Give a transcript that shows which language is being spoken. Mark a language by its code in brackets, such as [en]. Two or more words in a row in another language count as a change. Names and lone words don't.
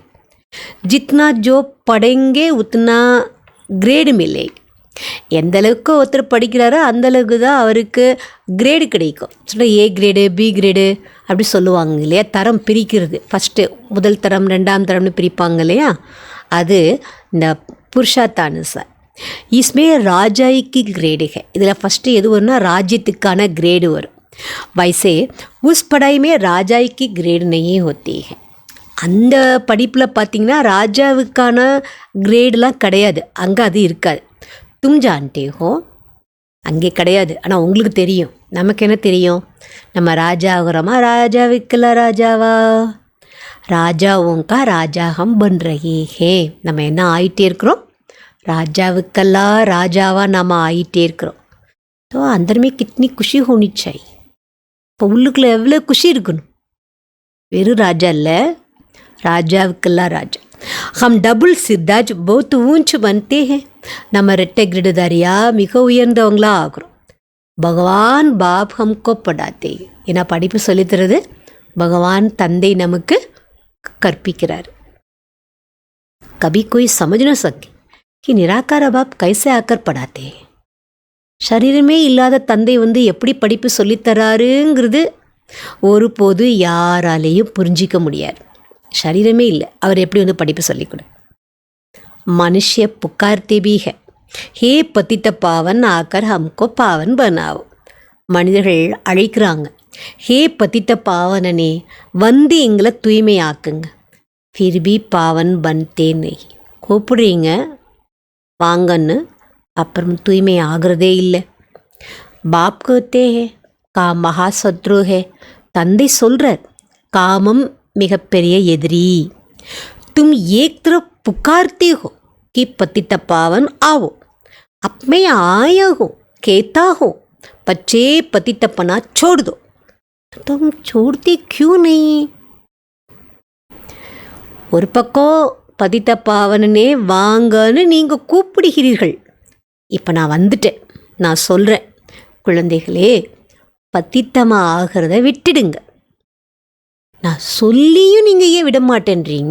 [hi] जितना जो पढ़ेंगे उतना ग्रेड मिले. [ta] எந்த அளவுக்கு ஒருத்தர் படிக்கிறாரோ அந்தளவுக்கு தான் அவருக்கு கிரேடு கிடைக்கும். [en] A grade B grade [ta] அப்படி சொல்லுவாங்க இல்லையா? தரம் பிரிக்கிறது, ஃபஸ்ட்டு முதல் தரம் ரெண்டாம் தரம்னு பிரிப்பாங்க இல்லையா? அது இந்த புருஷார்த்த அனுசார். [hi] इसमें ராஜாய் की ग्रेड है. [ta] இதில் ஃபஸ்ட்டு எது வரும்னா ராஜ்யத்துக்கான கிரேடு வரும். [hi] वैसे उस पढ़ाई में ராஜாய் की ग्रेड नहीं होती है. [ta] அந்த படிப்பில் பார்த்திங்கன்னா ராஜாவுக்கான கிரேடெலாம் கிடையாது, அங்கே அது இருக்காது. [hi] तुम जानते हो, [ta] அங்கே கிடையாது. ஆனால் உங்களுக்கு தெரியும், நமக்கு என்ன தெரியும்? நம்ம ராஜா ஆகிறோமா ராஜாவுக்கெல்லாம் ராஜாவா? [hi] राजाओं का राजा हम बन रहे हैं. [ta] நம்ம என்ன ஆகிட்டே இருக்கிறோம்? ராஜாவுக்கெல்லாம் ராஜாவாக நம்ம ஆகிட்டே இருக்கிறோம். [hi] तो अंदर में कितनी खुशी होनी चाहिए. [ta] இப்போ உள்ளுக்குள்ளே எவ்வளோ குஷி இருக்கணும். வெறும் ராஜா இல்லை, ராஜாவுக்கெல்லாம் ராஜா. [hi] हम डबल सिरताज बहुत ऊँच बनते हैं. [ta] நம்ம ரெட்டை கிரீடதாரியாக மிக உயர்ந்தவங்களா ஆகிறோம். [hi] भगवान बाप हमको पढ़ाते. [ta] ஏன்னா படிப்பு சொல்லித்தரது பகவான் தந்தை நமக்கு கற்பிக்கிறார். [hi] कभी कोई समझ न सके कि निराकार बाप कैसे आकर पढ़ाते. [ta] சரீரமே இல்லாத தந்தை எப்படி படிப்பு சொல்லித்தராருங்கிறது ஒருபோது யாராலேயும் புரிஞ்சிக்க முடியாது. சரீரமே இல்லை, அவர் எப்படி படிப்பு சொல்லிக்கொடு. [hi] मनुष्य पुकारते भी हैं, हे पतित पावन आकर हमको पावन बनाओ. [ta] மனிதர்கள் அழைக்கிறாங்க, ஹே பதித்த பாவனனே எங்களை தூய்மையாக்குங்க. [hi] फिर भी पावन बनते नहीं. [ta] கூப்பிடுறீங்க வாங்கன்னு, அப்புறம் தூய்மை ஆகிறதே இல்லை. [hi] பாப் कहते हैं काम महाशत्रु है. [ta] தந்தை சொல்கிறார் காமம் மிகப்பெரிய எதிரி. [hi] तुम एक तरफ पुकारते हो कि पतित पावन आओ, अब मैं आया हूँ कहता हो बच्चे पतितपना छोड़ दो. तुम छोड़ते क्यों नहीं? [ta] ஒரு பக்கம் பதித்த பாவனனே வாங்கன்னு நீங்கள் கூப்பிடுகிறீர்கள். இப்போ நான் வந்துட்டேன், நான் சொல்கிறேன், குழந்தைகளே பத்தித்தமாக ஆகிறத விட்டுடுங்க. நான் சொல்லியும் நீங்கள் ஏன் விட மாட்டேன்றீங்க?